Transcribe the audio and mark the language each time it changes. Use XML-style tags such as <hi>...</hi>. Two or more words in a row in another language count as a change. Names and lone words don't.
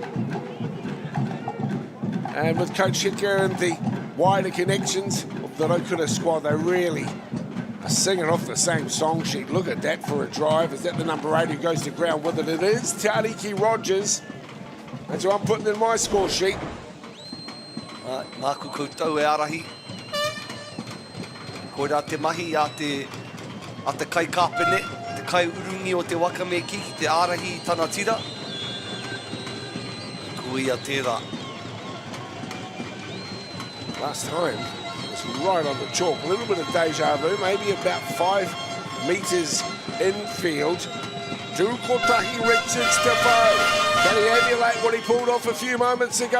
<en>And with Coach Haka and the wider connections of the Rotorua squad, they really are singing off the same song sheet. Look at that for a drive. Is that the number 8 who goes to ground with it? It is Tariki Rogers. That's what I'm putting in my score sheet.</en> <mi>Māku koutou e arahi. Koira te mahi a te kai kāpene, te kai urungi o te wakame ki te arahi I tana tira. Kui a tērā.</mi> <en>Last time, it was right on the chalk. A little bit of deja vu, maybe about 5 metres infield. Tukotahi Richards Defoe. Can he emulate what he pulled off a few moments ago?</en>